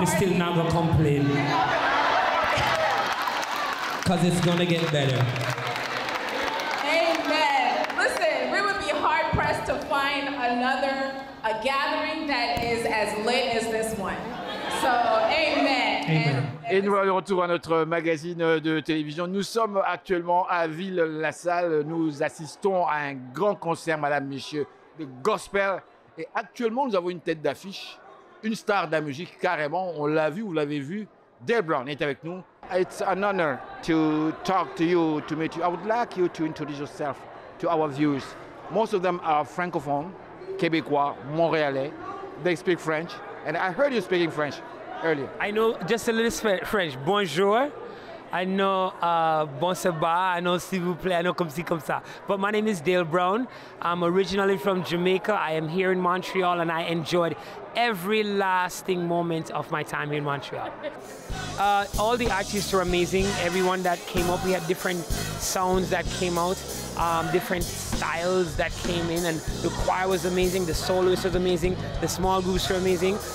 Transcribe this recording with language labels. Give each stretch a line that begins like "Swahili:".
English: we still not going to complain. Because it's going to get better. Amen. Listen, we would be hard-pressed to find a gathering that is as lit as this one. So, amen. Amen.
French: Et nous voilà de retour à notre magazine de télévision. Nous sommes actuellement à Ville-la-Salle. Nous assistons à un grand concert, madame, messieurs, de gospel. Et actuellement, nous avons une tête d'affiche, une star de la musique, carrément. On l'a vu, vous l'avez vu. Dale Brown est avec nous.
English: It's an honor to talk to you, to meet you. I would like you to introduce yourself to our viewers. Most of them are francophone, Québécois, Montréalais. They speak French. And I heard you speaking French earlier. I know just a little French. Bonjour. I know bon sabah, I know
French: s'il vous plaît,
English: I know
French: comme ci, comme ça.
English: But my name is Dale Brown. I'm originally from Jamaica. I am here in Montreal and I enjoyed every lasting moment of my time here in Montreal. All the artists were amazing. Everyone that came up, we had different sounds that came out, different styles that came in, and the choir was amazing, the soloists was amazing, the small groups were amazing.